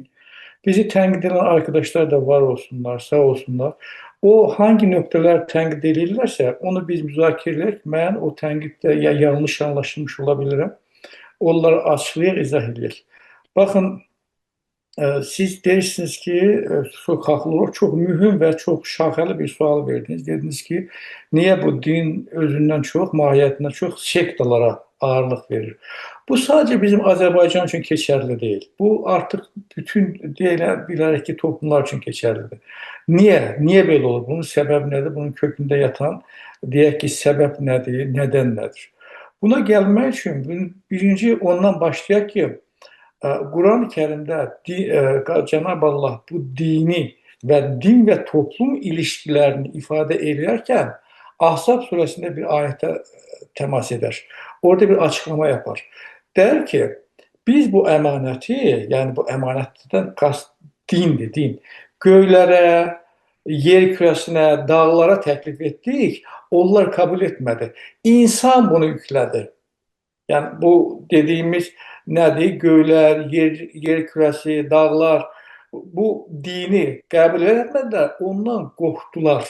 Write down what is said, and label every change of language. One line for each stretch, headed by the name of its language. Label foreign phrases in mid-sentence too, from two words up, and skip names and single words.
Azerbaijani: Bizi tənqid edən arkadaşlar da var olsunlar, sağ olsunlar. O hangi nöqtələr tənqid edirlərsə, onu biz müzakirə edək. Mən o tənqiddə ya yanlış anlaşılmış ola bilirəm. Onları açıqlayaq, izah edək. Baxın, siz deyirsiniz ki,
Turkish: çok haklı olarak çok mühim ve çok şaxəli bir sual verdiniz.
Azerbaijani: Dediniz ki, niye bu din özündən çox, mahiyyətindən çox sektalara ağırlıq verir?
Turkish: Bu sadece bizim Azərbaycan üçün keçərli değil.
Azerbaijani: Bu artıq bütün bilərək ki, toplumlar üçün keçərlidir.
Turkish: Niye? Niye böyle olur? Bunun səbəbi nədir?
Azerbaijani: Bunun kökündə yatan, deyək ki, səbəb nədir? Nədən nədir? Buna gəlmək üçün birinci ondan başlayaq ki,
Turkish: Kur'an-ı Kerim'de Cenab-ı Allah bu dini ve din ve toplum ilişkilerini ifade ederken Ahzab suresinde bir ayete temas eder. Orada bir açıklama yapar. Der ki biz bu emaneti, yani bu emanetten kast dindir, din.
Azerbaijani: Göylere, yer kürəsinə, dağlara təklif etdik, onlar kabul etmədi. İnsan bunu yüklədi. Yəni bu dediyimiz nədir? Göylər, yer kürəsi, dağlar bu dini qəbul etmədilər, ondan qorxdular.